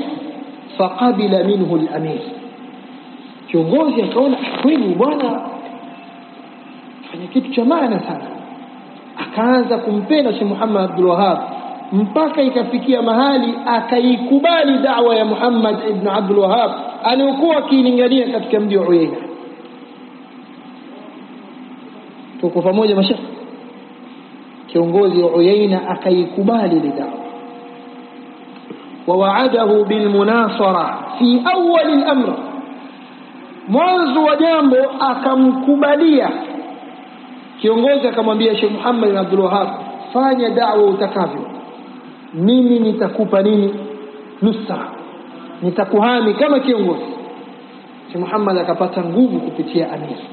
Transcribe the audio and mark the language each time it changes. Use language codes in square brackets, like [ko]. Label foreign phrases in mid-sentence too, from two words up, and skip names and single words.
[ar] فقبل منه الأمير, [sw] kiongozi akaona kweli bwana fanya kitu cha maana sana, akaanza kumpenda Sheikh Muhammad Abdul Wahhab, mpaka ikafikia mahali akaikubali da'wa ya Muhammad ibn Abdul Wahhab aliyokuwa akilingania katika mji wa Uyayna. Tuko pamoja mashaka? Kiongozi wa Uyayna akaikubali ile da'wa, [ar] ووعده بالمناصرة في أول الأمر. [sw] mwanzo wa jambo akamkubalia kiongozi, akamwambia Sheikh Muhammad bin Abdul Wahhab, fanya da'wa utakavyo, mimi nitakupa nini? Nusra, nitakuhami kama kiongozi. Sheikh Muhammad akapata nguvu kupitia amir.